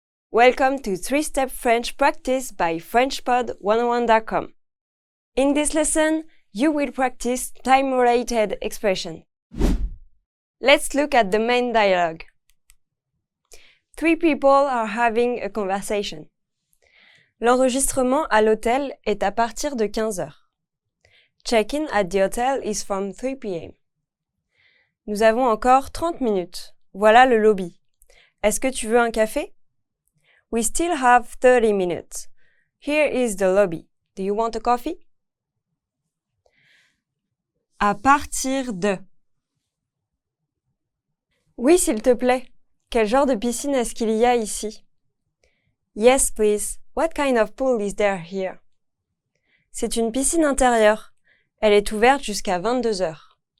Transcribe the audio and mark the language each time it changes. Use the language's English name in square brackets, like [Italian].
[English] Welcome to 3-Step French Practice by FrenchPod101.com. In this lesson, you will practice time-related expressions. Let's look at the main dialogue. 3 people are having a conversation. [French] L'enregistrement à l'hôtel est à partir de 15 heures. [English] Check-in at the hotel is from 3 p.m. [French] Nous avons encore 30 minutes. Voilà le lobby. Est-ce que tu veux un café? [English] We still have 30 minutes. Here is the lobby. Do you want a coffee? [French] À partir de. Oui, s'il te plaît. Quel genre de piscine est-ce qu'il y a ici? [English] Yes, please. What kind of pool is there here? [French] C'est une piscine intérieure. Elle est ouverte jusqu'à 22 heures.